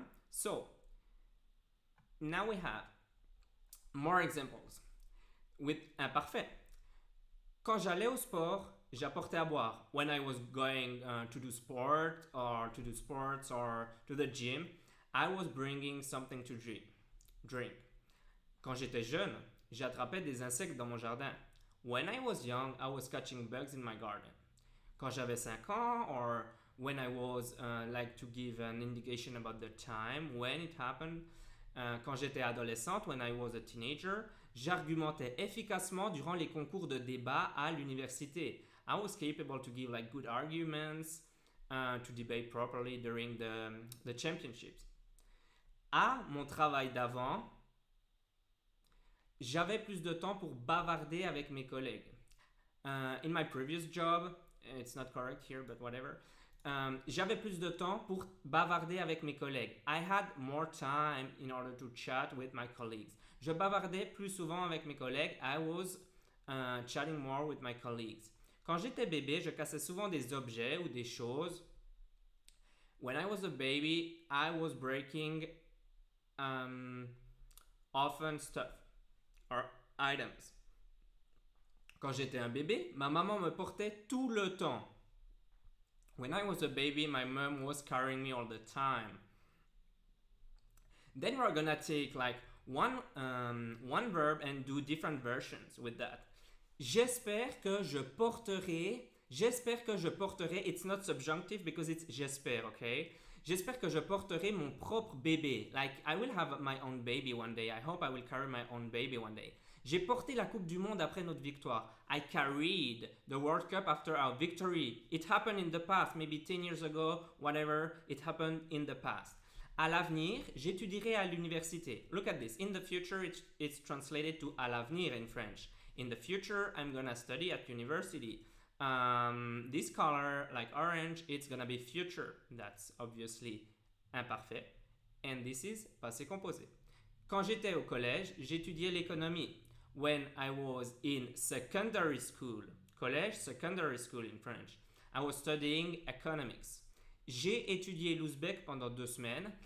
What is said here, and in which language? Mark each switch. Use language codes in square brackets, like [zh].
[en] So now we have more examples with imparfait. [fr] Quand j'allais au sport, j'apportais à boire. [en] When I was going to do sports or to the gym, I was bringing something to drink. [fr] Quand j'étais jeune, j'attrapais des insectes dans mon jardin. [en] When I was young, I was catching bugs in my garden. [fr] Quand j'avais 5 ans, [en] or when I was, like to give an indication about the time, when it happened, [fr] quand j'étais adolescente, [en] when I was a teenager, [fr] j'argumentais efficacement durant les concours de débat à l'université. [en] I was capable to give like good arguments, to debate properly during the championships. [fr] À mon travail d'avant, j'avais plus de temps pour bavarder avec mes collègues. [en] In my previous job, it's not correct here, but whatever. [fr] J'avais plus de temps pour bavarder avec mes collègues. [en] I had more time in order to chat with my colleagues. [fr] Je bavardais plus souvent avec mes collègues. [en] I was chatting more with my colleagues. [fr] Quand j'étais bébé, je cassais souvent des objets ou des choses. [en] When I was a baby, I was breaking often stuff or items. [fr] Quand j'étais un bébé, ma maman me portait tout le temps. [en] When I was a baby, my mom was carrying me all the time. Then we're gonna take like one verb and do different versions with that. [fr] J'espère que je porterai. [en] It's not subjunctive because it's [fr] j'espère, [en] okay? [fr] J'espère que je porterai mon propre bébé. [en] Like, I will have my own baby one day. I hope I will carry my own baby one day. [fr] J'ai porté la Coupe du Monde après notre victoire. [en] I carried the World Cup after our victory. It happened in the past, maybe 10 years ago, whatever. It happened in the past. [fr] À l'avenir, j'étudierai à l'université. [en] Look at this. In the future, it's translated to [fr] à l'avenir [en] in French. In the future, I'm gonna study at university. This color, like orange, it's gonna be future. That's obviously imparfait. And this is passé composé. [fr] Quand j'étais au collège, j'étudiais l'économie. [en] When I was in secondary school, collège, secondary school in French, I was studying economics. [fr] J'ai étudié l'ouzbek pendant 2 semaines.